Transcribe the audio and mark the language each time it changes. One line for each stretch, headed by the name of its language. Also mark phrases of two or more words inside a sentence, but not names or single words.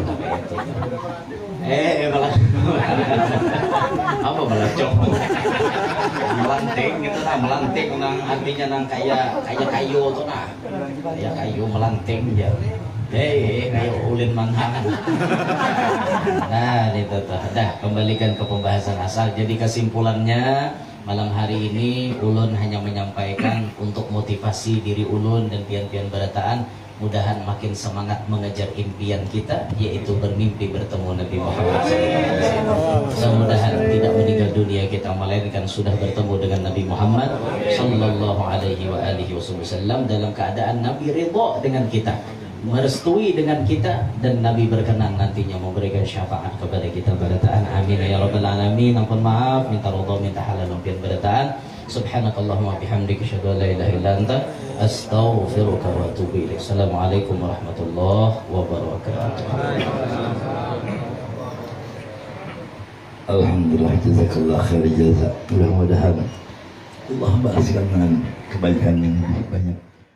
Banjar: malah apa malah cok melanting gitu nah melanting nang artinya nang kayak kayu tuh nah kayak kayu melanting ya kayak ulin manhang nah itu tuh dah kembalikan ke pembahasan asal jadi kesimpulannya malam hari ini ulun hanya menyampaikan untuk motivasi diri ulun dan pian-pian berataan mudahan makin semangat mengejar impian kita yaitu bermimpi bertemu Nabi Muhammad SAW.
Indonesian: Semoga tidak meninggal dunia kita melainkan sudah bertemu dengan Nabi Muhammad
Arabic: صلى الله عليه وسلم
Indonesian: dalam keadaan Nabi ridha dengan kita, merestui dengan kita dan Nabi berkenan nantinya memberikan syafaat kepada kita berataan.
Arabic: آمين يا رب العالمين.
Banjar: Ampun maaf, minta ridha, minta halal impian berataan.
Arabic: سبحانك اللهم وبحمدك أشهد أن لا إله إلا أنت أستغفرك وأتوب إليك. السلام عليكم ورحمة الله وبركاته. الحمد لله جزاك الله خير جزاء.
Indonesian: Mudah-mudahan Allah balaskan dengan kebaikan yang banyak.